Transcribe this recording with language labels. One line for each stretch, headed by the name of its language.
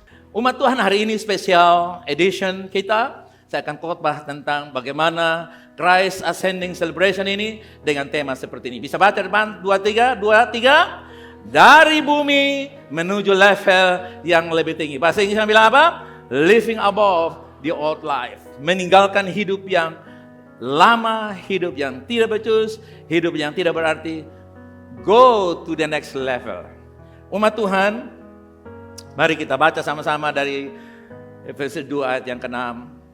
Indonesian: Umat Tuhan, hari ini spesial edition kita. Saya akan khotbah tentang bagaimana Christ Ascending Celebration ini dengan tema seperti ini. Bisa baca depan 23. Dari bumi menuju level yang lebih tinggi. Bahasa Inggrisnya bilang apa?
English: Living above the old life.
Indonesian: Meninggalkan hidup yang lama, hidup yang tidak becus, hidup yang tidak berarti.
English: Go to the next level.
Indonesian: Umat Tuhan, mari kita baca sama-sama dari Efesus 2 ayat yang ke-6.